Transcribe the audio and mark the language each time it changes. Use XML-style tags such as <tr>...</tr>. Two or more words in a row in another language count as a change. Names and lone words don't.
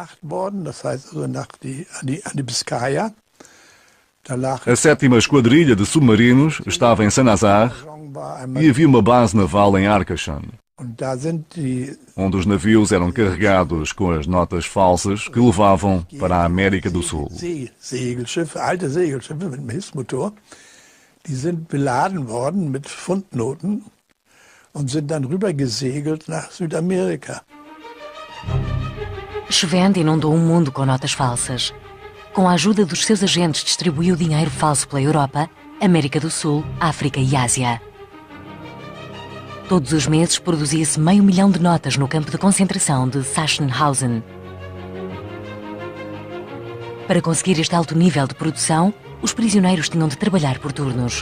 <pt>A 7ª Esquadrilha de Submarinos estava em Saint-Nazaire e havia uma base naval em Arcachon, onde os navios eram carregados com as notas falsas que levavam para a América do Sul.</pt> <de>Die sind beladen worden mit Pfundnoten und sind dann rübergesegelt nach Südamerika.</de> <pt>Schwend inundou o mundo com notas falsas. Com a ajuda dos seus agentes, distribuiu dinheiro falso pela Europa, América do Sul, África e Ásia. Todos os meses produzia-se 500 mil de notas no campo de concentração de Sachsenhausen. Para conseguir este alto nível de produção, os prisioneiros tinham de trabalhar por turnos.</pt>